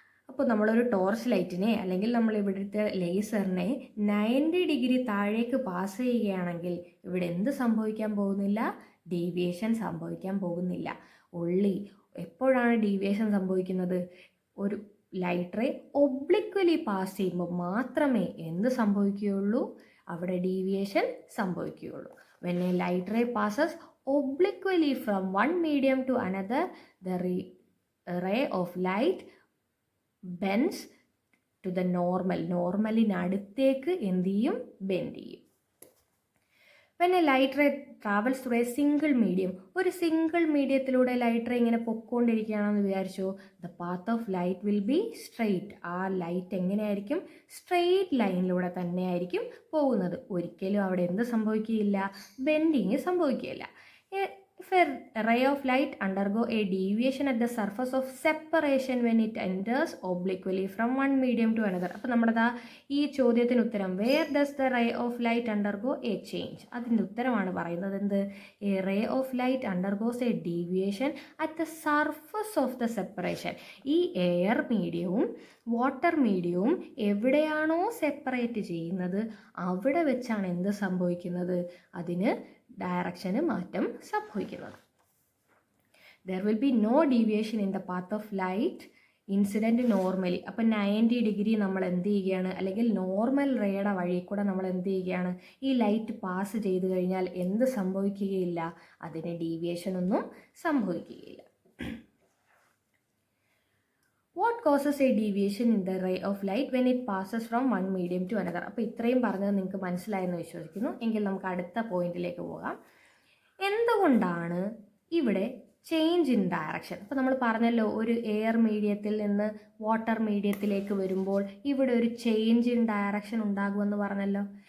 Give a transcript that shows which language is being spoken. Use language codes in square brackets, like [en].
[ml] അപ്പോൾ നമ്മളൊരു ടോർച്ച് ലൈറ്റിനെ അല്ലെങ്കിൽ നമ്മൾ ഇവിടുത്തെ ലേസറിനെ 90 ഡിഗ്രി താഴേക്ക് പാസ് ചെയ്യുകയാണെങ്കിൽ ഇവിടെ എന്ത് സംഭവിക്കാൻ പോകുന്നില്ല? ഡീവിയേഷൻ സംഭവിക്കാൻ പോകുന്നില്ല. എപ്പോഴാണ് ഡീവിയേഷൻ സംഭവിക്കുന്നത്? ഒരു ലൈറ്റ് റേ ഒബ്ലിക്വലി പാസ് ചെയ്യുമ്പോൾ മാത്രമേ എന്ത് സംഭവിക്കുകയുള്ളൂ? അവിടെ deviation സംഭവിക്കുകയുള്ളൂ. [en] When a light ray passes obliquely from one medium to another, the ray of light bends to the normal. [ml] നോർമലിനടുത്തേക്ക് എന്ത് ചെയ്യും? ബെൻഡ് ചെയ്യും. [en] When a light ray travels through a single medium, [ml] ഒരു single മീഡിയത്തിലൂടെ light ray ഇങ്ങനെ പൊക്കോണ്ടിരിക്കുകയാണെന്ന് വിചാരിച്ചു, [en] the path of light will be straight. [ml] ആ light എങ്ങനെയായിരിക്കും? Straight ലൈനിലൂടെ തന്നെയായിരിക്കും പോകുന്നത്. ഒരിക്കലും അവിടെ എന്ത് സംഭവിക്കുകയില്ല? ബെൻഡിങ് സംഭവിക്കുകയില്ല. [en] If a ray of light undergo a deviation at the surface of separation when it enters obliquely from one medium to another. [ml] അപ്പോൾ നമ്മുടെ ഈ ചോദ്യത്തിന് ഉത്തരം, [en] where does the ray of light undergo a change? [ml] അതിൻ്റെ ഉത്തരമാണ് പറയുന്നത് എന്ത്? [en] A ray of light undergoes a deviation at the surface of the separation. [ml] ഈ എയർ മീഡിയവും വാട്ടർ മീഡിയവും എവിടെയാണോ സെപ്പറേറ്റ് ചെയ്യുന്നത് അവിടെ വെച്ചാണ് എന്ത് സംഭവിക്കുന്നത്? അതിന് ഡയറക്ഷന് മാറ്റം സംഭവിക്കുന്നത്. [en] There will be no deviation in the path of light incident normally. [ml] അപ്പം 90 ഡിഗ്രി നമ്മൾ എന്ത് ചെയ്യുകയാണ്? അല്ലെങ്കിൽ നോർമൽ റേയുടെ വഴി കൂടെ നമ്മൾ എന്ത് ചെയ്യുകയാണ്? ഈ ലൈറ്റ് പാസ് ചെയ്ത് കഴിഞ്ഞാൽ എന്ത് സംഭവിക്കുകയില്ല? അതിന് ഡീവിയേഷൻ ഒന്നും സംഭവിക്കുകയില്ല. [en] What causes a deviation in the ray of light when it passes from one medium to another? [ml] അപ്പോൾ ഇത്രയും പറഞ്ഞത് നിങ്ങൾക്ക് മനസ്സിലായെന്ന് വിശ്വസിക്കുന്നു. എങ്കിൽ നമുക്ക് അടുത്ത പോയിന്റിലേക്ക് പോകാം. എന്തുകൊണ്ടാണ് ഇവിടെ ചേഞ്ച് ഇൻ ഡയറക്ഷൻ? അപ്പോൾ നമ്മൾ പറഞ്ഞല്ലോ, ഒരു എയർ മീഡിയത്തിൽ നിന്ന് വാട്ടർ മീഡിയത്തിലേക്ക് വരുമ്പോൾ ഇവിടെ ഒരു ചേഞ്ച് ഇൻ ഡയറക്ഷൻ ഉണ്ടാകുമെന്ന് പറഞ്ഞല്ലോ.